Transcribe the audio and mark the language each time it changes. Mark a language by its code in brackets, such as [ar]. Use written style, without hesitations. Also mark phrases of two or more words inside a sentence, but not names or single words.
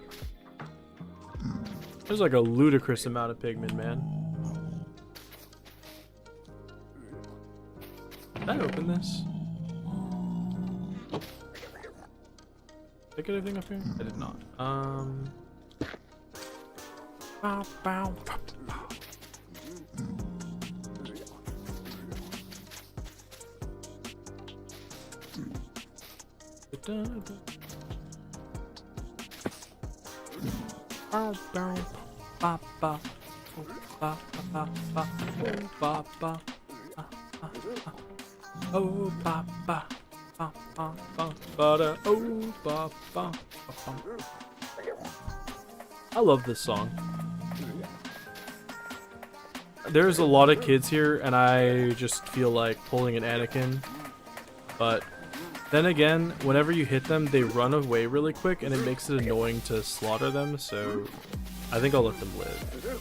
[en] There's like a ludicrous amount of pigmen, man. Did I open this? Did I get anything up here? I did not. Bow, bow, bow, bow. Oh, ba ba ba ba ba ba ba. Oh, ba ba ba ba ba ba. Oh, ba ba ba. I love this song. There's a lot of kids here, and I just feel like pulling an Anakin. But then again, whenever you hit them, they run away really quick, and it makes it annoying to slaughter them, so I think I'll let them live.